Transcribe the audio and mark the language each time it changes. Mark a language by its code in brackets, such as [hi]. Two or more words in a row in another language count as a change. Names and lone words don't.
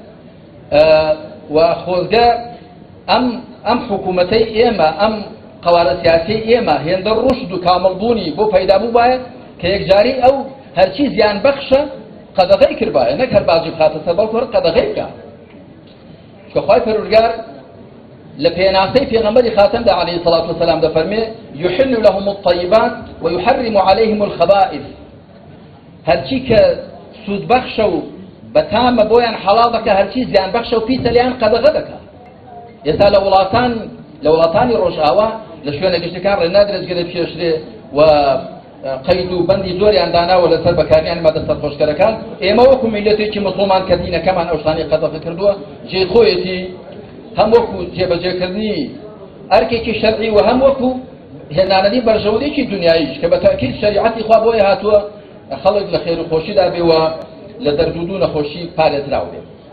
[ckb] و خۆزگە ئەم حکوومەتەی ئێمە ئەم قوارە سیاسی ئێمە هێندە ڕوشد و کامەڵبوونی بۆ پەیدابوو باید کە یەکجاری ئەو هەرچی زیان بەخشە قەدەغەی کردبایە نەک هەر باجی بخاتە سەر بەڵکو هەر قەدەغەی بکە چکە خوای پەروەردگار لە پێناسەی پێغەمبەری خاتەمدا [ar] عەلەیهی سەڵات وسەلام [ckb] دەفەرمێ [ar] یحل لهم الطیبات ويحرم عليهم الخبائث [ckb] هەرچی کە سوود بەخشە و بەتامە بۆیان حەڵاڵ دەکە هەرچی زیان بەخشە و پیسە لیان قەدەغە دەکە ئێستا لە وڵاتانی ڕۆژئاوا لە شوێنە گشتەکان ڕێنادرێت پێشرێ و قەید و بەندی زۆریان داناوە لەسەر بەکاریان مادە سەرخۆشکەرەکان ئێمە وەکو میلەتێکی مسڵمان کە دینەکەمان ئەو شتانەی قەدەغە کردووە جێی خۆیەتی هەم وەکو جێبەجێکردنی ئەرکێکی شەرعی و هەم وەکو هێنانەری بەرژەولێکی دنیاییش کە بە تەئکید شەریعەتی خوا بۆیە هاتووە خەڵک لە خێر و خۆشیدا بێ و لە دەرد و نەخۆشی پارێزراو بێ